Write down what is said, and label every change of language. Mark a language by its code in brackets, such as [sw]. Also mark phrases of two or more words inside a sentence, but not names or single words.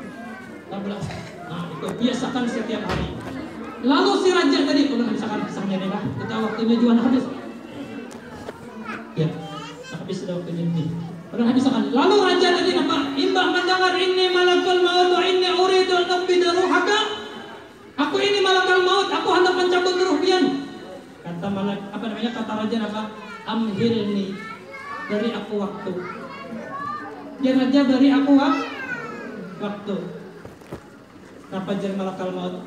[bjn] Nah, itu biasakan setiap hari. Lalu si raja tadi, ulun misalkan kisahnya nih lah. [id] Kita waktunya juga habis. Ya, habis sudah waktunya ini. [bjn] Ulun habiskan. Lalu raja tadi apa? Imbah mendengar ini [ar] ملك الموت, [bjn] ini [ar] أريد أن أقبض روحك. [id] Aku ini [ar] ملك الموت, [id] aku hendak mencabut ruh pian. Kata malak, apa namanya, kata raja apa? Amhilni, beri aku waktu. Ya raja, beri aku waktu. Kenapa jadi [ar] ملك الموت?